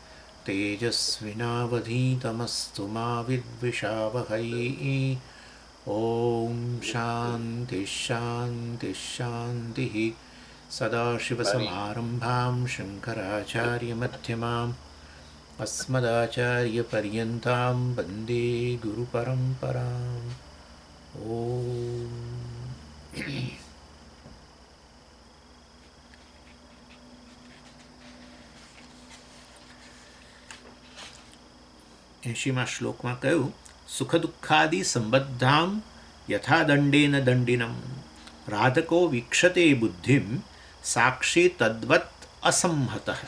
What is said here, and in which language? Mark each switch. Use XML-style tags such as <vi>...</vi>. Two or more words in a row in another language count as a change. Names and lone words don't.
<sa>तेजस्विनावधीतमस्तु मा विद्विषावहै ॐ शान्तिः शान्तिः शान्तिः सदाशिवसमारम्भां शङ्कराचार्यमध्यमाम् अस्मदाचार्यपर्यन्तां वन्दे गुरुपरम्पराम् ॐ</sa> <gu>એંશીમાં શ્લોકમાં કહ્યું</gu> <sa>સુખ દુઃખાદિ સંબદ્ધામ યથા દંડેન દંડિનમ રાધકો વીક્ષતે બુદ્ધિમ સાક્ષી તદ્વત અસંહત.</sa>